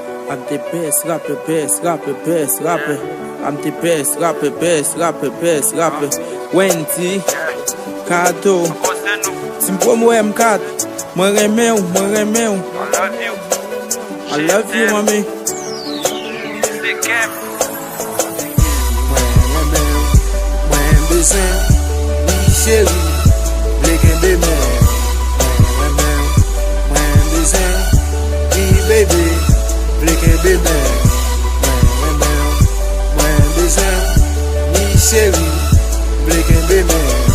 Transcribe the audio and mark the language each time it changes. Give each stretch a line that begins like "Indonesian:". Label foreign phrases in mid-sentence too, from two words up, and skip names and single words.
English: I'm the best rapper, best rapper, best rapper. I'm the best rapper, best rapper, best rapper.
Haitian Creole: Wendy, Kato, si m promo M kat, mwen reme ou, mwen reme ou.
English: I love you, mami.
Haitian Creole: Mwen reme ou, mwen bezwen, wi cheri, vle kenbe men. Mwen reme ou, mwen bezwen, wi bebe, vle kenbe men. Mwen reme ou, mwen bezwen, wi cheri, vle kenbe men.